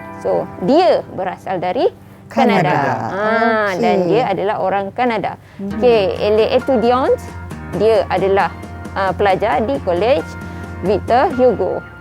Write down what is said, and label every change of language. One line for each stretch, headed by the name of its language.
Malay: So, dia berasal dari Kanada. Okey. Dan dia adalah orang Kanada.
French: Okey, elle est étudiante.
Malay: Dia adalah pelajar di College Victor Hugo.